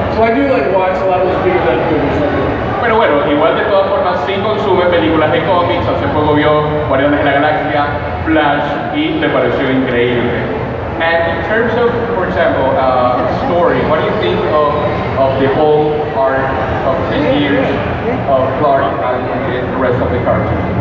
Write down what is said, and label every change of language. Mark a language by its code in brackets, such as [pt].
[en] So I do like watch a lot of those big event movies. [es] Bueno, igual de todas formas sí consume películas de cómics, hace poco vio Guardianes de la Galaxia, Flash y le pareció increíble. [en] And in terms of, for example, story, what do you think of the whole arc of 10 years of Clark and the rest of the cartoon?